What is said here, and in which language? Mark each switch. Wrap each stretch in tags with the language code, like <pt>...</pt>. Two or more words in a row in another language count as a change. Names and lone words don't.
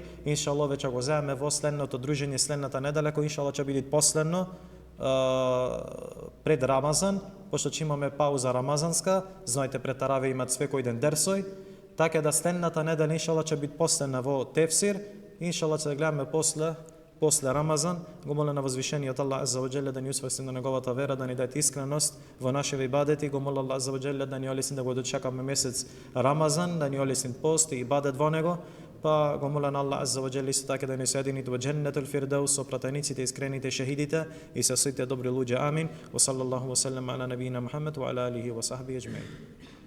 <mk>Иншаллах веќе го земеме во следното дружење следната недела, кој иншаллах ќе биде последно пред Рамазан, пошто ќе имаме пауза рамазанска, знаете пред тараве имат секој ден дерсој, така да следната недела иншаллах ќе биде последна во тефсир, иншаллах ќе гледаме после Рамазан. Го молам на возвишениот Аллах</mk> <ar>عز وجل</ar> <mk>да ни усврсти на неговата вера, да ни даде искреност во нашите ибадети. Го молам Аллах</mk> <ar>عز وجل</ar> <mk>да ни олесни да го дочекаме месец Рамазан, да ни олесни пост и ибадет во него. Па го молам Аллах</mk> <ar>عز وجل</ar> <mk>исто така да ни соедини во</mk> <ar>جنة الفردوس</ar> <mk>со пратениците, искрените шехидите и со сите добри луѓе. Амин.</mk> <ar>وصلى الله وسلم على نبينا محمد وعلى آله وصحبه أجمعين.</ar>